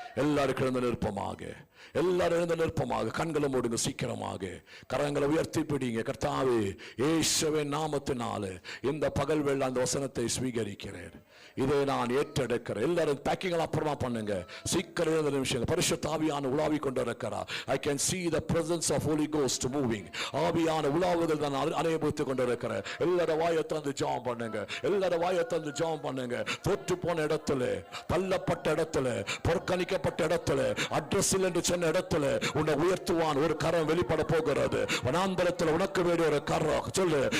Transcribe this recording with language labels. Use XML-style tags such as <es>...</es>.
<ta>எல்லாரும் எழுந்து நிற்பமாக, எல்லாரும் எழுந்து நிற்பமாக. கண்களை மூடுங்க சீக்கிரமாக, கரங்களை உயர்த்தி பிடிங்க. கர்த்தாவே, இயேசுவின் நாமத்தினாலே இந்த பகல் வேளை அந்த வசனத்தை ஸ்வீகரிக்கிறேன், இதை நான் ஏற்றெடுக்கிறேன். எல்லாரும் பேக்கிங் அப்புறமா பண்ணுங்க, சீக்கிரம் எழுந்த நிமிஷம். பரிசுத்த ஆவியான உலாவி கொண்டு இருக்கிறார்.</ta> <en>I can see the presence of Holy Ghost moving.</en> <ta>ஆவியான உலாவுதல் நான் அனுபவித்துக் கொண்டு இருக்கிறேன். எல்லாரும் வாயை திறந்து ஜெபம் பண்ணுங்க, எல்லாரும் வாயை திறந்து ஜெபம் பண்ணுங்க. தோற்று போன இடத்துல, தள்ளப்பட்ட இடத்துல, புறக்கணிக்கப்பட்ட இடத்துல, அட்ரஸ் என்று சொன்ன இடத்துல உன்னை உயர்த்துவான். ஒரு கரம் வெளிப்பட போகிறது. வனாந்தரத்தில் உனக்கு வேண்டிய ஒரு கரம் சொல்லு.</ta>